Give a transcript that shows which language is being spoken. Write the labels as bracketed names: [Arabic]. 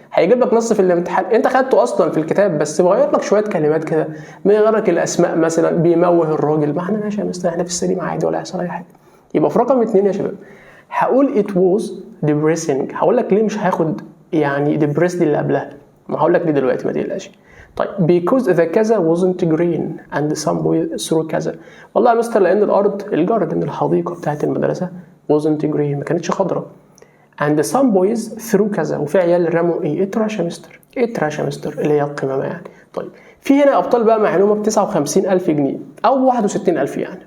[Arabic] هيجيب لك نص في الامتحان انت خدته اصلا في الكتاب بس مغير لك شويه كلمات كده، مغير لك الاسماء مثلا، بيموه الراجل، ما احنا ماشي يا مستر احنا في السليم عادي ولا هيحصل اي حاجه. يبقى في رقم 2 يا شباب هقول [English] it was depressing. [Arabic] هقول لك ليه مش هاخد يعني depressed اللي قبلها، ما هقول لك دي دلوقتي ما تقلقش. [English] طيب because the كذا wasn't green and some boys through كذا. [Arabic] والله يا مستر لان الارض الجاردن الحديقه بتاعت المدرسه [English] wasn't green [Arabic] ما كانتش خضراء [English] and some boys through [Arabic] كذا، وفي عيال رموا ايه التراش يا مستر، ايه التراش يا مستر اللي هي القمامه يعني. طيب في هنا ابطال بقى معلومه ب 59,000 جنيه او 61,000 يعني.